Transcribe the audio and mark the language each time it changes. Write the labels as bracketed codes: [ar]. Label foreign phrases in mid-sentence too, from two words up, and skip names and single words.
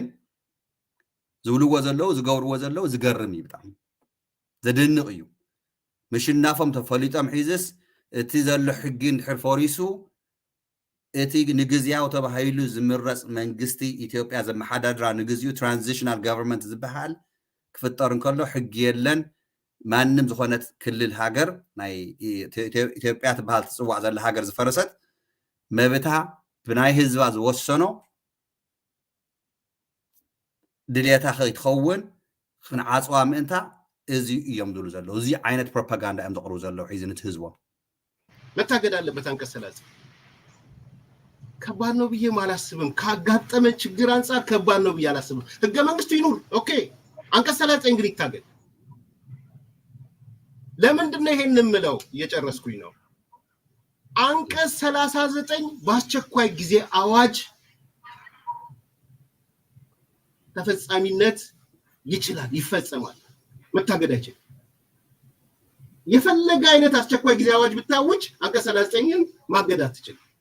[ti] ዝብልዎ ዘለዉ ዝገብርዎ ዘለዉ ዝገርም እዩ ብጣዕሚ ዘድንቕ እዩ ምሽናፎም ተፈሊጦም ሒዝስ እቲ ዘሎ ሕጊ እንድሕር ፈሪሱ እቲ ንግዝያዊ ተባሂሉ ዝምረፅ መንግስቲ ኢትዮጵያ ዘመሓዳድራ ንግዝኡ [en] transitional government [ti] ዝበሃል ክፍጠር እንከሎ ሕጊ የለን ማንም ዝኾነት ክልል ሃገር ናይ ኢትዮጵያ ትበሃል ትፅዋዕ ዘላ ሃገር ዝፈረሰት መብታ ብናይ ህዝባ ዝወሰኖ ድልየታ ከይትኸውን ክንዓፅዋ ምእንታ እዚ እዮም ዝብሉ ዘለው እዚ ዓይነት ፕሮፓጋንዳ እዮም ዘቕርቡ ዘለው ሒዝነት ህዝቦም [am] መታገድ አለበት አንቀጽ 30 ከባድ ነው ብዬ አላስብም ካጋጠመ ችግር አንፃር ከባድ ነው ብዬ አላስብም ህገ መንግስቱ ይኑር ኦኬ አንቀጽ 30 ግን ይታገድ ለምንድን ነው ይሄን የምለው እየጨረስኩኝ ነው አንቀጽ 39 በአስቸኳይ ጊዜ አዋጅ ተፈጻሚነት ይችላል ይፈጸማል መታገድ አይችልም የፈለገ አይነት አስቸኳይ ጊዜ አዋጅ ብታውጅ አንቀጽ 39ን ማገድ አትችልም